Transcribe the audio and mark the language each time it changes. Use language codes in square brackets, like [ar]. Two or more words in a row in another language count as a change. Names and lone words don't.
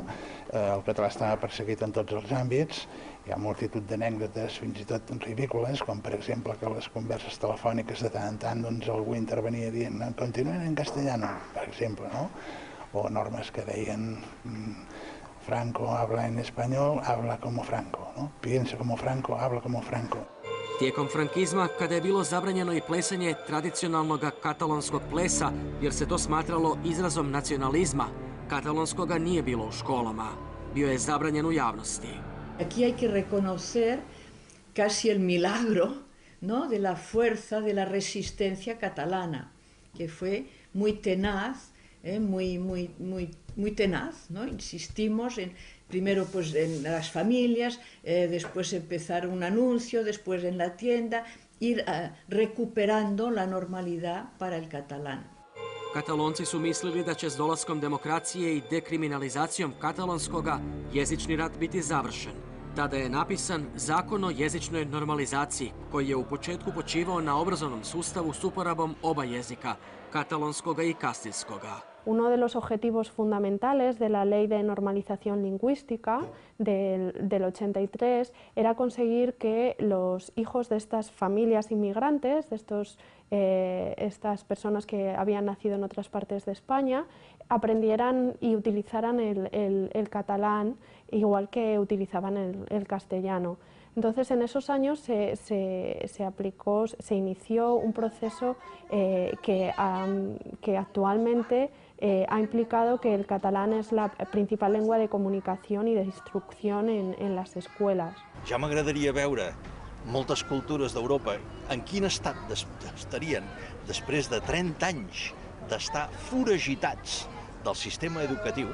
[ca] El català estava perseguit en tots els àmbits, hi ha multitud d'anècdotes fins i tot ridícules, com per exemple que les converses telefòniques de tant en tant doncs algú intervenia dient [es] «continuen en castellano», [ca] per exemple, no? O normes que deien [es] «Franco habla en español, habla como Franco», no? «Piensa como Franco, habla como Franco». [hr] Tijekom frankizma, kada je bilo zabranjeno i plesanje tradicionalnog katalonskog plesa, jer se to smatralo izrazom nacionalizma, katalonskoga nije bilo u školama. Bio je zabranjen u javnosti. [es] Aquí hay que reconocer casi el milagro, ¿no?, de la fuerza de la resistencia catalana, que fue muy tenaz, muy tenaz, ¿no? Insistimos primero pues en las familias, después empezar un anuncio, después en la tienda, ir recuperando la normalidad para el catalán. [hr] Katalonci su mislili da će s dolaskom demokracije i dekriminalizacijom katalonskoga jezični rat biti završen. Tada je napisan Zakon o jezičnoj normalizaciji, koji je u početku počivao na obrazovnom sustavu s uporabom oba jezika, katalonskoga i kastilskoga. [es] Uno de los objetivos fundamentales de la Ley de Normalización Lingüística del 83 era conseguir que los hijos de estas familias inmigrantes, de estas personas que habían nacido en otras partes de España, aprendieran y utilizaran el catalán igual que utilizaban el castellano. Entonces, en esos años se inició un proceso que actualmente ha implicado que el catalán [ca] és la principal llengua de comunicació i d'instrucció en les escoles. Ja m'agradaria veure moltes cultures d'Europa en quin estat estarien després de 30 anys d'estar foragitats del sistema educatiu.